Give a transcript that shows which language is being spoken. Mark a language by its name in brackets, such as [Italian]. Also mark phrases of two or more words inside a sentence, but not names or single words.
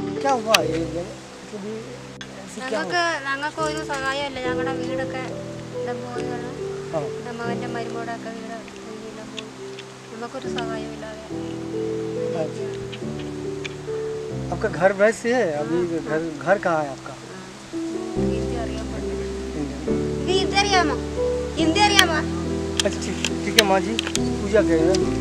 [Malayalam] ഞങ്ങൾക്ക് ഒരു സഹായമല്ല. ഞങ്ങളുടെ വീടൊക്കെ പോയി മകൻ്റെ മരുമോടൊക്കെ വീട് പോയി. നമുക്കൊരു സഹായമില്ലാതെ. [Hindi] आपका घर वैसे है अभी घर कहाँ है आपका? [Malayalam] ഹിന്ദി അറിയാൻ പറ്റില്ല. ഹിന്ദി അറിയാമോ? ഹിന്ദി അറിയാമോ? [Hindi] अच्छा ठीक है माँ जी, पूजा करें।